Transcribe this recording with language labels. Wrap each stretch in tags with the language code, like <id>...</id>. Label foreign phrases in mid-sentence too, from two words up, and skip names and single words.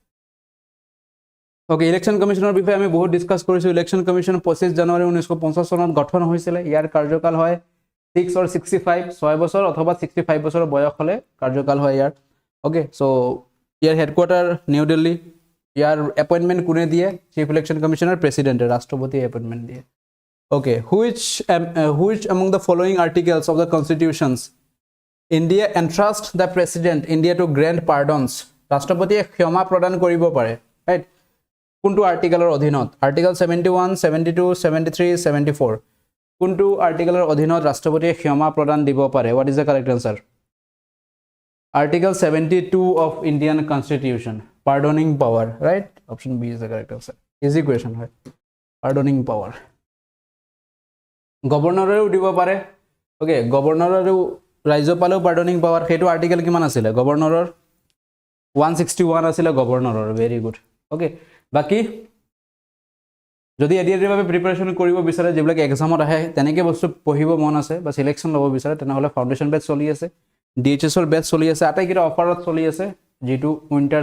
<as>ওকে</as> <en>election commissionৰ</en> <as>বিষয়ে আমি বহুত ডিসকাস কৰিছো</as> <en>election commission</en> <as>25 জানুৱাৰী 1950 চনত গঠন হৈছিল ইয়াৰ কাৰ্যকাল হয় 6 or 65 6 বছৰ অথবা 65 বছৰ বয়স হলে কাৰ্যকাল হয় ইয়াৰ</as> <en>okay so</en> <as>ইয়াৰ হেডকোয়াৰ্টাৰ নিউ দিল্লী ইয়াৰ এপয়েন্টমেন্ট কোনে দিয়ে</as> <en>chief election commissioner</en> <as>প্ৰেসিডেন্টে ৰাষ্ট্ৰপতিয়ে এপয়েন্টমেন্ট দিয়ে</as> <en>okay which among the following articles of the constitutions India entrusts the president India to grant pardons</en> <as>ৰাষ্ট্ৰপতিয়ে ক্ষমা প্ৰদান কৰিব পাৰে</as> <en>right</en> <as>কোনটো আৰ্টিকেলৰ অধীনত আৰ্টিকেল 71 72 73 74 কোনটো আৰ্টিকেলৰ অধীনত ৰাষ্ট্ৰপতিয়ে ক্ষমা প্ৰদান দিব পাৰে</as> <en>what is the correct answer article 72 of Indian constitution pardoning power right option B is the correct answer easy question হয় pardoning power</en> <as>গভৰ্ণৰেও দিব পাৰে ওকে গভৰ্ণৰেও ৰাজ্যপালেও</as> <en>pardoning power</en> <as>সেইটো আৰ্টিকেল কিমান আছিল গভৰ্ণৰৰ 161 আছিল গভৰ্ণৰৰ</as> <en>very good okay</en> <as>বাকি যদি এডিআৰএৰ বাবে প্ৰিপাৰেচন কৰিব বিচাৰে যেবিলাক এক্সামত আহে তেনেকে বস্তু পঢ়িব মন আছে বা সিলেকশন ল'ব বিচাৰে তেনেহলে</as> <en>foundation batch</en> <as>চলি আছে ডিএইচএছৰ বেচ চলি আছে আটাইকিটা অফাৰত চলি আছে যেটো উইন্টাৰ</as>